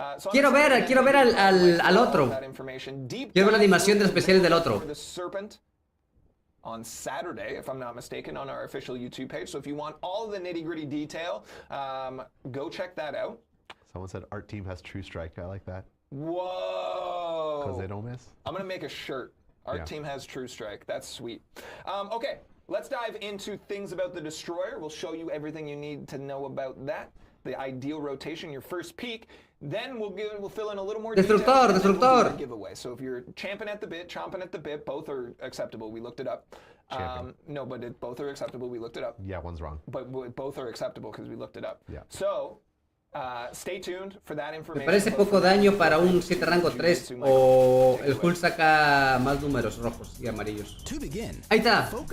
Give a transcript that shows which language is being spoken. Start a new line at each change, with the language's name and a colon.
Spanish: Quiero ver al otro. Quiero ver la animación del especial del otro.
English: On Saturday, if I'm not mistaken, on our official YouTube page. So if you want all the nitty-gritty detail, go check that out. Someone said Art Team has True Strike. I like that. Whoa! Because they don't miss. I'm gonna make a shirt. Our team has True Strike. That's sweet. Okay, let's dive into things about the Destroyer. We'll show you everything you need to know about that. The ideal rotation, your first peek. Then we'll fill in a little more detail.
Spanish: Destructor.
English: Giveaway. So if you're chomping at the bit, both are acceptable. We looked it up. No, but both are acceptable. We looked it up. Yeah, one's wrong. But both are acceptable because we looked it up. Yeah. So. Stay tuned for that information.
Spanish: Me parece poco daño para un 7 rango 3 o el Hulk saca más números rojos y amarillos. Ahí está.